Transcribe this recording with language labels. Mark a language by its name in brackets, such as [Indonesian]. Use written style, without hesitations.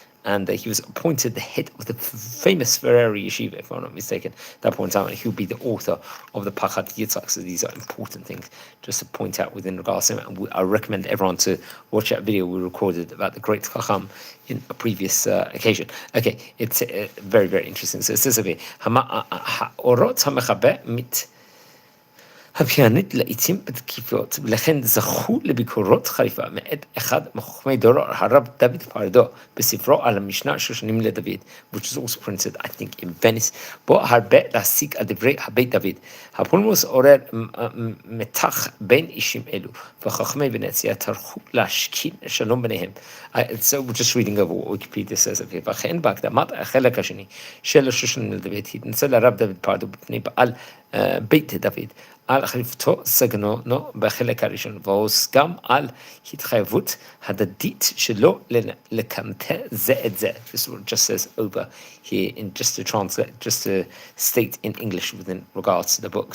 [English] And he was appointed the head of the famous Ferrari yeshiva, if I'm not mistaken, at that point in time, and he would be the author of the Pachad Yitzhak. So these are important things just to point out within regards to him. And I recommend everyone to watch that video we recorded about the great Chacham in a previous occasion. Okay, it's very, very interesting. So it says over here, [Hebrew] Ha'orot ha'mechabe mit הפיינית לעיתים בתקיפות, ולכן זכו לביקורות חריפה מאת אחד מחוכמי דורו, הרב דוד פרדו, בספרו על המשנה שושנים לדוד, [English] which is also printed, I think, in Venice, [Hebrew] בו הרבה להסיק על דברי הבית דוד. הפולמוס עורר מתח בין אישים אלו, וחכמי ונציה טרחו להשכין שלום ביניהם. [English] So we're just reading over what Wikipedia says of here. [Hebrew] וכן בהקדמת החלק השני של השושנים לדוד, התנצל הרב דוד פרדו בפני בעל בית דוד, על חליפתו סגנונו בחלק הראשון, והוסכם על התחייבות הדדית שלו לקנטר זה את זה. [English] This just says over here, in just to translate, just to state in English within regards to the book.